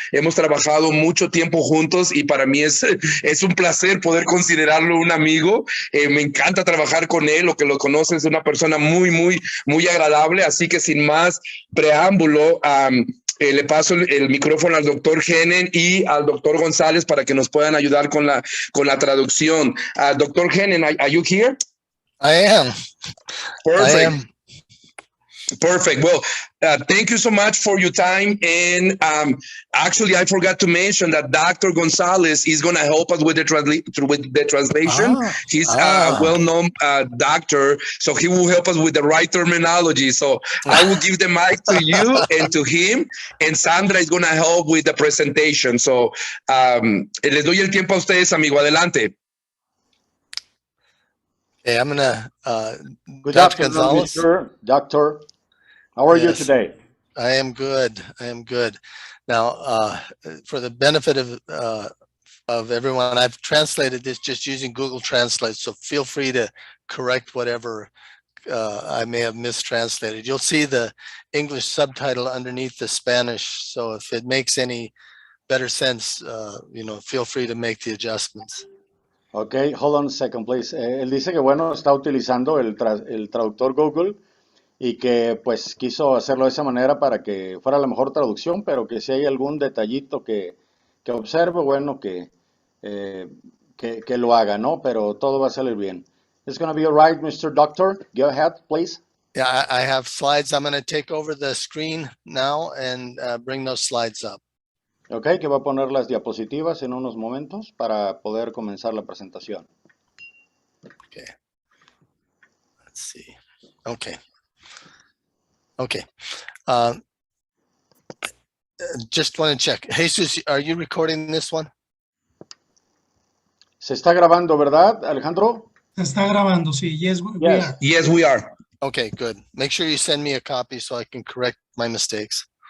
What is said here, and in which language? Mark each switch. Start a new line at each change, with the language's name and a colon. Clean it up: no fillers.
Spanish: Hemos trabajado mucho tiempo juntos y para mí es un placer poder considerarlo un amigo. Me encanta trabajar con él, lo que lo conoce es una persona muy, muy, muy agradable, así que sin más preámbulo, le paso el micrófono al doctor Hennen y al doctor González para que nos puedan ayudar con la traducción.
English: Doctor Hennen, are you here? I am. Perfect. I am. Perfect. Well, thank you so much for your time. And actually, I forgot to mention that Dr. Gonzalez is going to help us with the translation. He's a well-known doctor, so he will help us with the right terminology. So I will give the mic to you and to him, and Sandra is going to help with the presentation.
Spanish: So les doy el tiempo a ustedes, amigo. Adelante.
English: Okay, I'm going to, Good Dr. afternoon, Gonzalez. Mr. Doctor. How are you today? I am good. I am good. Now, for the benefit of everyone, I've translated this just using Google Translate, so feel free to correct whatever I may have mistranslated. You'll see the English subtitle underneath the Spanish, so if it makes any better sense, feel free to make the adjustments. Okay, hold on a second, please.
Spanish: Él dice que, bueno, está utilizando el traductor Google y que, pues, quiso hacerlo de esa manera para que fuera la mejor traducción, pero que si hay algún detallito que observe, bueno, que lo haga, ¿no? Pero todo va a salir bien.
English: It's going to be all right, Mr. Doctor. Go ahead, please. Yeah, I have slides. I'm going to take over the screen now and bring those slides up.
Spanish: Ok, que va a poner las diapositivas en unos momentos para poder comenzar la presentación.
English: Okay. Let's see. Okay. Okay. Just want to check. Jesus, are you recording this one?
Spanish: Se está grabando, ¿verdad, Alejandro? Se está grabando, sí.
English: Yes, we are. Yes, we are. Okay, good. Make sure you send me a copy so I can correct my mistakes.